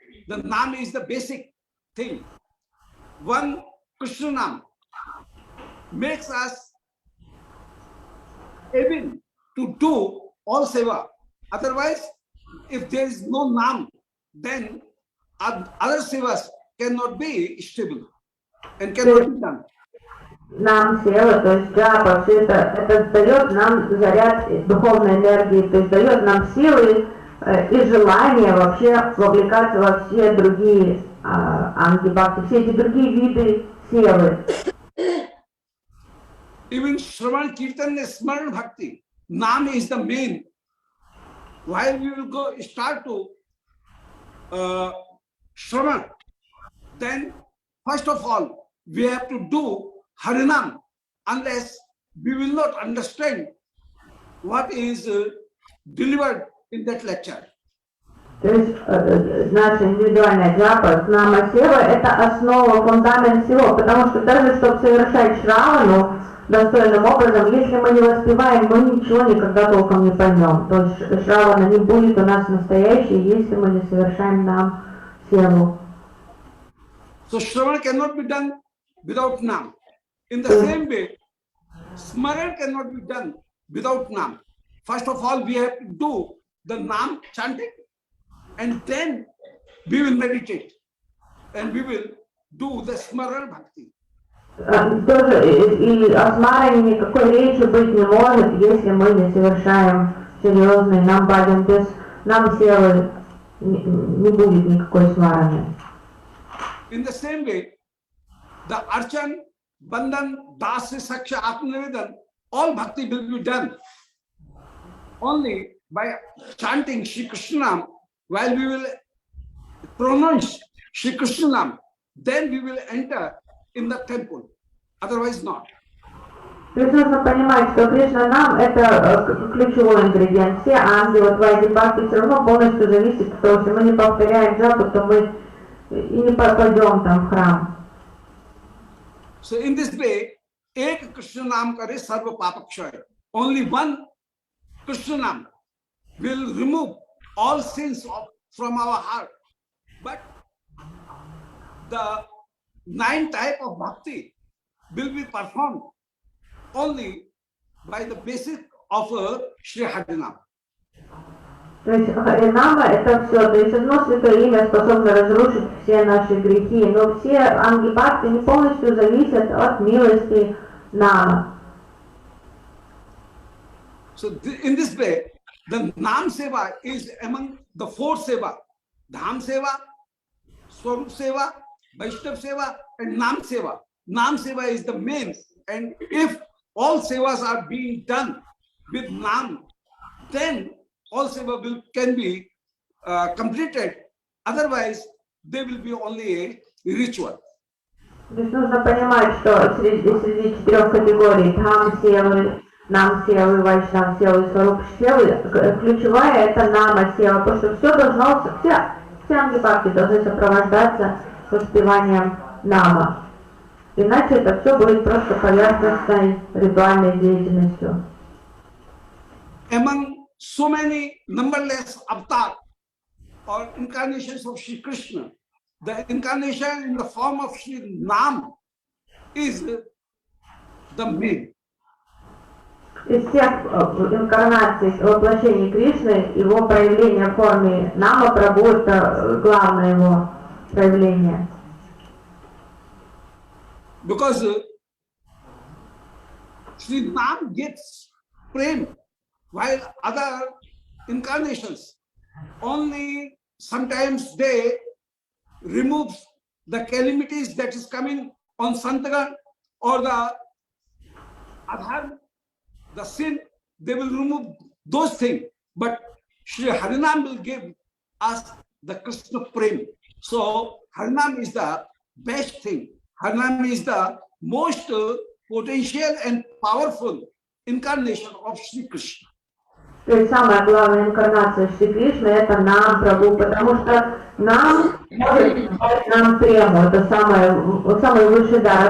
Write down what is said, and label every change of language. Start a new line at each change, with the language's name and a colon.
English: The Naam is the basic thing. One Krishna Naam makes us able to do all seva. Otherwise, if there is no Naam, then other sevas cannot be stable and cannot be done.
Russian: Нам сева, то есть джапа, все это дает нам заряд духовной энергии, то есть дает нам силы и желание вообще вовлекаться во все другие анги-бхакти, все эти другие виды севы.
English: Even Shravan Kirtan is Smaran Bhakti. Naam is the main. While we will start to Shravan, then first of all, we have to do Harinam, unless we will not understand what is delivered in that lecture.
Russian: То есть наша индивидуальная джапа, нама сева, это основа, фундамент всего, потому что даже чтобы совершать шравану достойным образом, если мы не воспеваем, мы ничего никогда толком не поймем. То есть шравана не будет у нас настоящей, если мы не совершаем нам севу.
English: So Shravan cannot be done without Naam. In the same way, Smaran cannot be done without Naam. First of all, we have to do the Naam chanting, and then we will meditate, and we will do the Smaran Bhakti.
Russian: Тоже и о смаране никакой речи быть не может, если мы не совершаем серьезный нам баджан, без нам силы не будет никакой смараны.
English: In the same way, the Archan, Bandhan, Dasa, Saksha, Atmanivedan, all bhakti will be done only by chanting Shri Krishna Nam. While we will pronounce Shri Krishna Nam, then we will enter in the temple. Otherwise not.
Russian: То есть нужно понимать, что Кришна нам это ключевой ингредиент. Все ангелы, твои бхакти все равно полностью зависит от того, если мы не повторяем джапу, то мы и не попадем там в храм.
English: So in this way,
Bangla: Ek Krishna Nam Kare Sarva Papakshay.
English: Only one Krishna Nam will remove all sins from our heart. But the 9 type of bhakti will be performed only by the basis of Shri Harinam.
Russian: То есть Харинама это все, то есть одно святое имя способно разрушить все наши грехи, но все ангибхакти не полностью зависят от милости Нама.
English: So in this way, the Nam Seva is among the 4 Seva. Dham Seva, Swarup Seva, Vaishnav Seva and Nam Seva. Nam Seva is the main, and if all Sevas are being done with Nam, then all Seva can be completed. Otherwise, they will be only a ritual.
Russian: То есть нужно понимать, что среди 4 категорий Дхам Севы, Нам Севы, Вайшнав Севы и Сваруп Севы, ключевая это Нама Сева, потому что все должно, все ангибхакти должны сопровождаться воспеванием Нама. Иначе это все будет просто поверхностной ритуальной деятельностью.
English: Among so many numberless avatar or incarnations of Shri Krishna, the incarnation in the form of Shri Nam is the main.
Russian: Из всех инкарнаций воплощений Кришны, его проявление в форме Нама Прабху это главное его проявление.
English: Because Shri Nam gets prem, while other incarnations only sometimes they remove the calamities that is coming on Santagan or the Adhar, the sin, they will remove those things. But Shri Harinam will give us the Krishna prem. So Harinam is the best thing. Harinam is the most potential and powerful incarnation of Shri Krishna.
Russian: То есть самая главная инкарнация Шри Кришны это Нам Прабху, потому что Нам может дать нам прему, это самый высший дар.